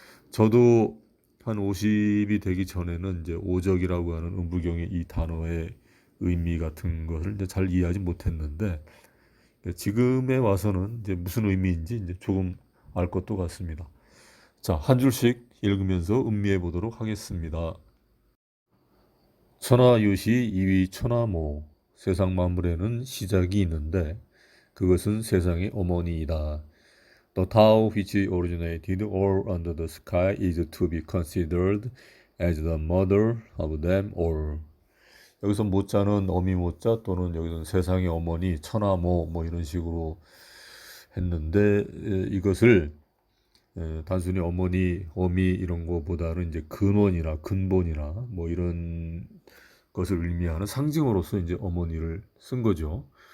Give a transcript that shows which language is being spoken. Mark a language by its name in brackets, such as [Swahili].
[Korean] 저도 한 50이 되기 전에는 이제 오적이라고 하는 음부경의 이 단어의 의미 같은 것을 이제 잘 이해하지 못했는데 지금에 와서는 이제 무슨 의미인지 이제 조금 알 것도 같습니다. 자, 한 줄씩 읽으면서 음미해 보도록 하겠습니다. 천하유시 이위 천하모 세상 만물에는 시작이 있는데 그것은 세상의 어머니이다. [English] The Tao which originated all under the sky is to be considered as the mother of them all. [Korean] 여기서 모자는 어미 모자 또는 여기서 세상의 어머니 천하모 뭐 이런 식으로 했는데 이것을 단순히 어머니, 어미 이런 거보다는 이제 근원이나 근본이나 뭐 이런 것을 의미하는 상징으로서 이제 어머니를 쓴 거죠.